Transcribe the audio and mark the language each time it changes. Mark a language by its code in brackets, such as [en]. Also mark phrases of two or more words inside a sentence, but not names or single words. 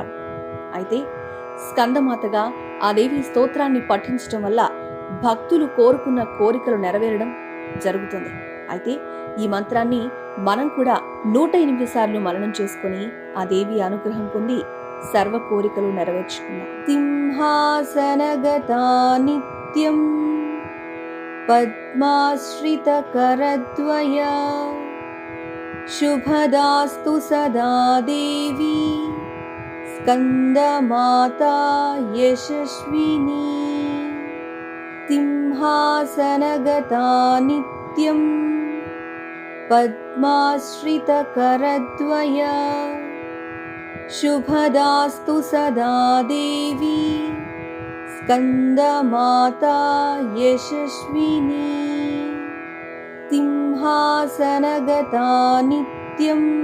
[te] అయితే స్కందమాతగా ఆ దేవి స్తోత్రాన్ని పఠించడం వల్ల భక్తులు కోరుకున్న కోరికలు నెరవేరడం జరుగుతుంది. అయితే ఈ మంత్రాన్ని మనం కూడా 108 సార్లు మననం చేసుకుని ఆ దేవి అనుగ్రహం పొంది సర్వ కోరికలు నెరవేర్చుకుందాం. [sa] సింహాసనగతా నిత్యం पद्माश्रितकरद्वया शुभदास्तु सदा देवी स्कन्दमाता यशस्विनी सिंहासनगता नित्यं पद्माश्रितकरद्वया शुभदास्तु सदा देवी स्कन्दमाता यशस्विनी सिंहासनगता नित्यं